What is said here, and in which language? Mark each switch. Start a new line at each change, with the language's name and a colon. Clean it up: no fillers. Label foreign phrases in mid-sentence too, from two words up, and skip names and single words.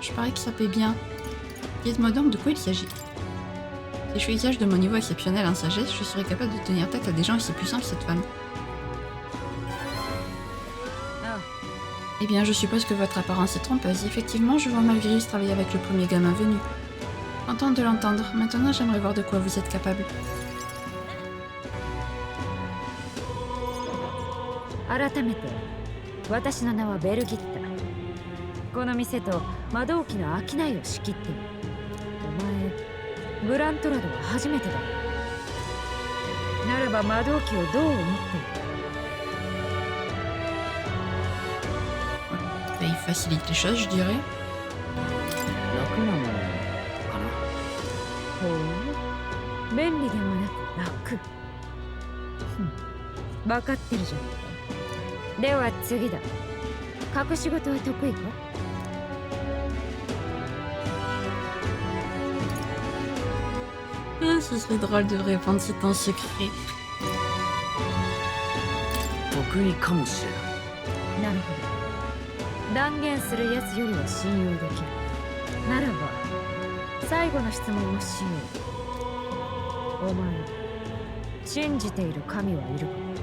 French: Je parie que ça paie bien. Dites-moi donc de quoi il s'agit. Si je fais usage de mon niveau exceptionnel en sagesse, je serai capable de tenir tête à des gens aussi puissants que cette femme. Eh bien, je suppose que votre apparence est trompeuse. Effectivement, je vois Malgris travailler avec le premier gamin venu. Contente de l'entendre. Maintenant, j'aimerais voir de quoi vous êtes capable.
Japanese: 改めて私の名はベルギッタ。この店と魔導機の商いを仕切っている。お前グラントラドは初めてだ。ならば魔導機をどう思っている？
French: Il facilite les choses, je dirais.
Japanese: 楽なものかな。ほう、便利ではなく楽。分かってるじゃん。では次だ。隠し事は得意か？
French: Ce serait drôle de répondre c'est un secret.
Japanese: 得意かもしれない。なるほど。断言するやつよりは信用できる。ならば最後の質問をしよう。お前信じている神はいるか？